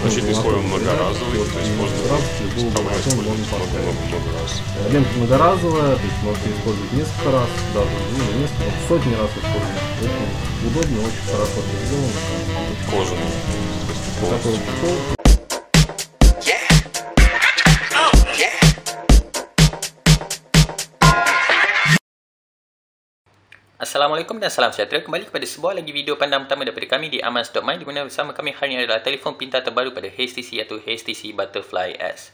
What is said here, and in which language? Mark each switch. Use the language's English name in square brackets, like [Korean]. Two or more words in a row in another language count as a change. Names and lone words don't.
[Russian] Защитный слой он многоразовый, то есть можно использовать много раз. Лента многоразовая, то есть можете использовать несколько раз, даже несколько, сотни раз использовать. Очень удобно, очень хорошо сделано. Кожаный. Такой чехол. [Malay] Assalamualaikum dan salam sejahtera. Kembali kepada sebuah lagi video pandang pertama daripada kami di Amans.my, di mana bersama kami hari ini adalah telefon pintar terbaru pada HTC iaitu HTC Butterfly S.